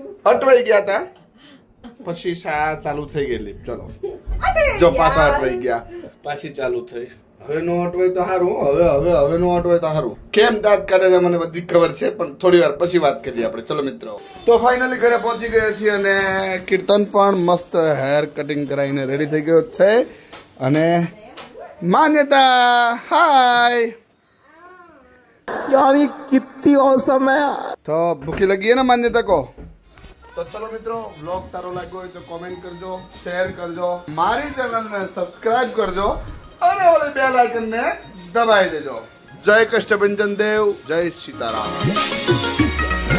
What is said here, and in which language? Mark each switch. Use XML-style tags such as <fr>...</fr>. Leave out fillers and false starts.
<gu>અટવાઈ ગયા હતા પછી ચાલુ થઈ ગઈ લિફ્ટ. ચલો જો પાછા અટવાઈ ગયા પાછી ચાલુ થઈ. હવે નો અટવાય તો સારું. હવે નો અટવાય તો સારું. કેમ દાંત કાઢે છે મને બધી ખબર છે, પણ થોડી વાર પછી વાત કરીએ આપણે. ચલો મિત્રો, તો ફાઇનલી ઘરે પહોંચી ગયા છીએ અને કીર્તન પણ મસ્ત હેર કટિંગ કરાવીને રેડી થઈ ગયો છે.</gu> <hi>અને मान्यता हाय यार ये कितनी औसम है. तो भूखी लगी है ना मान्यता को. तो चलो</hi> <gu>મિત્રો, વ્લોગ સારો લાગ્યો હોય તો કોમેન્ટ કરજો, શેર કરજો, મારી ચેનલને સબસ્ક્રાઇબ કરજો અને ઓલે બેલ આઇકન ને દબાવી દેજો. જય કષ્ટભંજન દેવ, જય સીતારામ.</gu>